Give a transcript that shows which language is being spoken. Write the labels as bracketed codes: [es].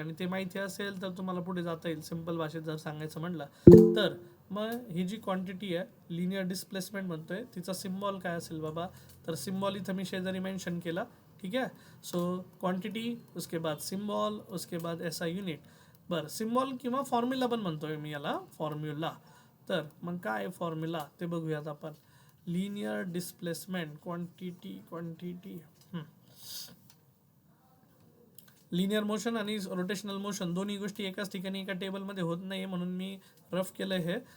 [mr] आणि ते माहिती असेल तर तुम्हाला पुढे जाता येईल. सिम्पल भाषेत जर सांगायचं म्हटलं तर मग ही जी क्वांटिटी आहे लिनियर डिस्प्लेसमेंट म्हणतोय, तिचा सिम्बॉल काय असेल बाबा. तर सिम्बॉल इथं मी शेजारी मेन्शन केला. [hi] ठीक है. सो क्वांटिटी, उसके बाद सिम्बॉल, उसके बाद SI युनिट. [mr] बरं, सिम्बॉल किंवा फॉर्म्युला पण म्हणतोय मी याला, फॉर्म्युला. तर मग काय फॉर्म्युला ते बघूयात आपण. Linear displacement quantity linear motion आणि रोटेशनल मोशन दोन्ही गोष्टी एकाच ठिकाणी एका टेबलमध्ये होत नाही म्हणून मी रफ केलं हे.